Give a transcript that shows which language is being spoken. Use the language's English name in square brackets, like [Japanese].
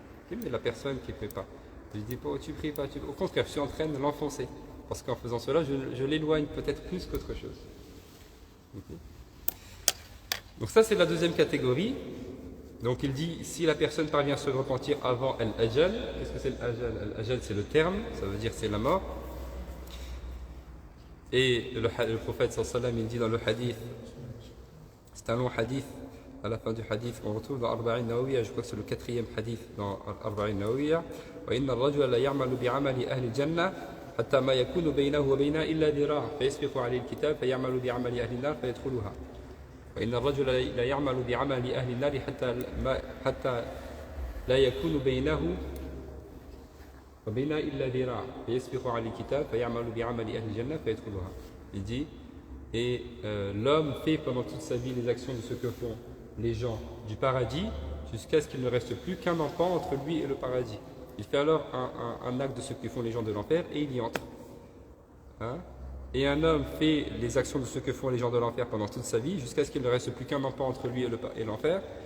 [French] Mais la personne qui ne fait pas, je dis pas, tu pries pas, au contraire, je suis en train de l'enfoncer, parce qu'en faisant cela, je l'éloigne peut-être plus qu'autre chose. Donc ça, c'est la deuxième catégorie. Donc il dit, si la personne parvient à se repentir avant al-ajal, qu'est-ce que c'est al-ajal? Al-ajal, c'est le terme, ça veut dire c'est la mort. Et le prophète sallallahu alayhi wa sallam, il dit dans le hadith, c'est un long hadith, à la fin du hadith qu'on retrouve dans Arba'in Nawawiya, je crois que c'est le 4e hadith dans Arba'in Nawawiya, [Arabic] وَإِنَّ الرَّجُلَ لَيَعْمَلُ بِعَمَلِ أَهْلِ الْجَنَّةِ حَتَّى مَا يَكُونُ بَيْنَهُ وَبَيْنَهَا إِلَّا ذِرَاعٌ فَيَسْبِقُ عَلَيْهِ الْكِتَابُ فَيَعْمَلُ بِعَمَلِ أَهْلِ النَّارِ فَيَدْخُلُهَا وإن الرجل لا يعمل بعمل أهل النار حتى لا يكون بينه وبينها إلا ذراع فيسبق على الكتاب فيعمل بعمل أهل الجنة فيدخلها. [French] Il dit, et l'homme fait pendant toute sa vie les actions de ce que font les gens du paradis jusqu'à ce qu'il ne reste plus qu'un empan entre lui et le paradis. Il fait alors un acte de ce que font les gens de l'enfer et il y entre. Hein? Et un homme fait les actions de ce que font les gens de l'enfer pendant toute sa vie, jusqu'à ce qu'il ne reste plus qu'un empan entre lui et l'enfer.